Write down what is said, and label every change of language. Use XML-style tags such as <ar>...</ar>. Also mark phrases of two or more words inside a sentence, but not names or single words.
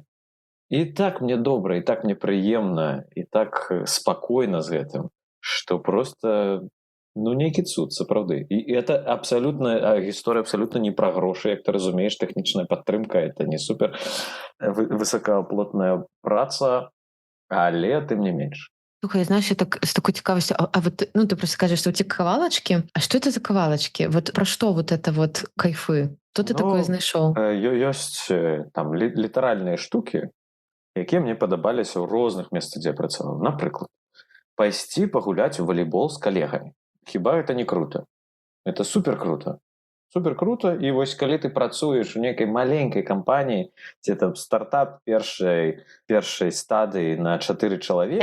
<be>І так мне добра, і так мне прыемна, і так спакойна з гэтым, што проста, нейкі цуд, сапраўды. І это абсалютна, гісторыя абсалютна не пра грошы, як ты разумееш, тэхнічная падтрымка, это не супер высокааплотная праца, але тым не менш. Слухай,</be> <ru>знаешь, я так с такой цікавостью, вот, ты просто скажешь, что у тебя кавалочки, а что это за кавалочки? Вот про что вот это вот кайфы? Что ты такое знайшоў?</ru> <be>Ёсць там літаральныя штукі, якія мне падабаліся ў розных месцах, дзе я працаваў. Напрыклад, пайсці пагуляць у валейбол з калегамі. Хіба гэта не круто?</be> <ru>Это супер круто. Супер круто,</ru> <be>і вось калі ты працуеш у нейкай маленькай кампаніі, дзе там стартап першай стадыі на 4 чалавекі.</be>